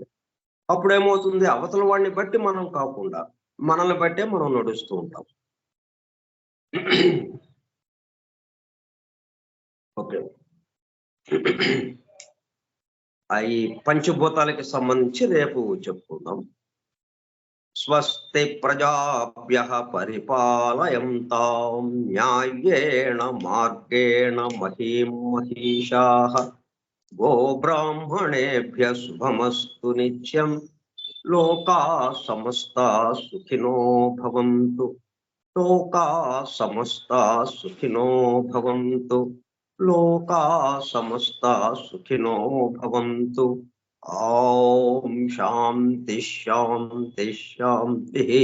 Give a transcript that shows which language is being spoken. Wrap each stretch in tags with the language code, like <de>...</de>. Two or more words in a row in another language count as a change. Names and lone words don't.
<te>అప్పుడేమవుతుంది, అవతల వాడిని బట్టి మనం కాకుండా మనల్ని బట్టే మనం నడుస్తూ ఉంటాం. ఓకే, ఈ పంచభూతాలకి సంబంధించి రేపు చెప్పుకుందాం.</te> <sa>స్వస్తి ప్రజాభ్యః పరిపాలయంతాం న్యాయేణ మార్గేణ మహీం మహీషాః. గోబ్రాహ్మణేభ్యః శుభమస్తు నిత్యం. లోకాః సమస్తాః సుఖినో భవంతు. లోకాః సమస్తాః సుఖినో భవంతు. లోకాః సమస్తాః సుఖినో భవంతు. ఓం శాంతి శాంతి శాంతి.</sa>